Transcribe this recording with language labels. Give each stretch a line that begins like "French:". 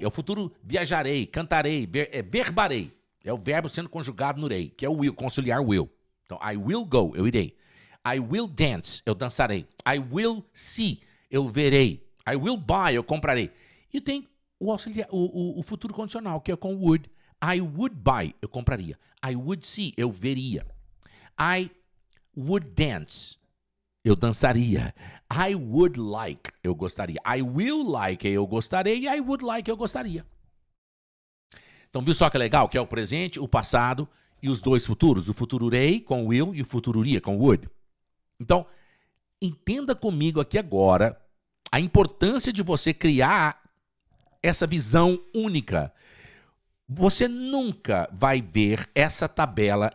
Portuguese: É o futuro viajarei, cantarei, verbarei. É o verbo sendo conjugado no rei, que é o will, conciliar will.
English: Então, I will go,
Portuguese: eu irei.
English: I will dance,
Portuguese: eu dançarei.
English: I will see,
Portuguese: eu verei.
English: I will buy,
Portuguese: eu comprarei. E tem o futuro condicional, que é com would.
English: I would buy,
Portuguese: eu compraria.
English: I would see,
Portuguese: eu veria.
English: I would dance,
Portuguese: eu dançaria.
English: I would like,
Portuguese: eu gostaria.
English: I will like,
Portuguese: eu gostarei.
English: I would like,
Portuguese: eu gostaria. Então, viu só que legal? Que é o presente, o passado e os 2 futuros. O futuro rei com will e o futuro iria com would. Então, entenda comigo aqui agora a importância de você criar essa visão única. Você nunca vai ver essa tabela.